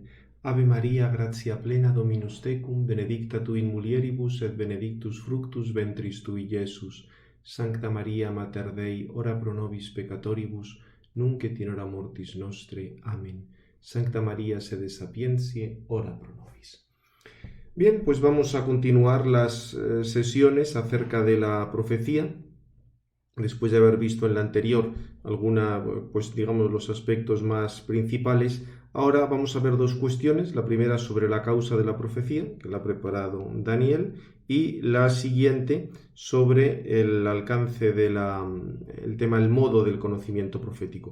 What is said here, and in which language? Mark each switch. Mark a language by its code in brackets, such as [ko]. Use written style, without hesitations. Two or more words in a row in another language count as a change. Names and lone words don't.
[la] Ave Maria, gratia plena, Dominus tecum, benedicta tu in mulieribus et benedictus fructus ventris tui, Iesus. Sancta Maria, Mater Dei, ora pro nobis peccatoribus, nunc et in hora mortis nostre. Amen. Sancta Maria, sede sapientiae, ora pro nobis. [es] Bien, pues vamos a continuar las sesiones acerca de la profecía. Después de haber visto en la anterior digamos, los aspectos más principales, ahora vamos a ver dos cuestiones. La primera sobre la causa de la profecía, que la ha preparado Daniel, y la siguiente sobre el alcance el tema, el modo del conocimiento profético.